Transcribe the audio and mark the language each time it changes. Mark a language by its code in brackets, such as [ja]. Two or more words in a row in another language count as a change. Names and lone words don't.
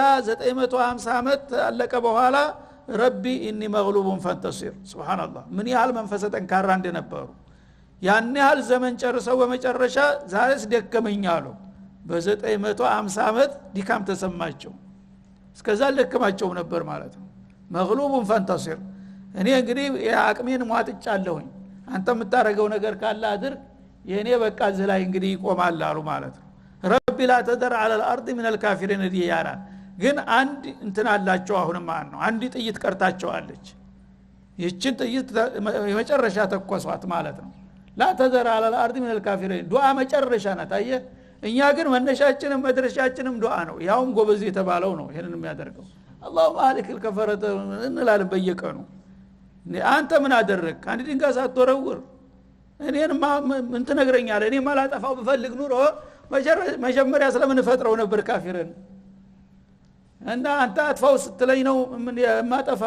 [am] 950 አመት አለቀ በኋላ [ar] ربي إني مغلوب فانتصر [am] ሱብሃንአላህ ምን ያህል መንፈሰ ጠንካራ እንደነበሩ ያን ያህል ዘመን ጨርሰው በመጨረሻ ዛሬስ ደከመኛሉ በ950 አመት ዲካም ተሰማቸው እስከዛ ለከማቸው ነበር ማለት ነው [ar] مغلوب فانتصر [am] እኔ እንግዲህ አቅሜን ሟጥጫለሁኝ አንተ የምታረገው ነገር ካለ አድርግ የኔ በቃ ዝላይ እንግዲህ ይቆማል አሉ ማለት ነው። [ar] رب لا تذر على الارض من الكافرين ديارا [am] ግን አንድ እንትን አላቸው አሁንም ማለት ነው። አንድ ጥይት ቀርታቸዋለች። ይህችን ጥይት የመጨረሻ ተኮሷት ማለት ነው። [ar] لا تذر على الارض من الكافرين [am] ዱዓ መጨረሻ ናት። አየህ እኛ ግን መነሻችንም መድረሻችንም ዱዓ ነው። ያውም ጎበዝ የተባለው ነው ይሄንን የሚያደርገው። [ar] اللهم اهلك الكفرة [am] እንላለን በየቀኑ። አንተ ምን አደረክ? አንድ ድንጋይ ሳትወረውር እኔን ምን ትነግረኛለህ? እኔ ማላጠፋው በፈልግ ኑሮ መጀመሪያ ስለምን ፈጥረው ነበር ካፊርን? እና አንተ አጥፋው ስትለኝ ነው የማጠፋው?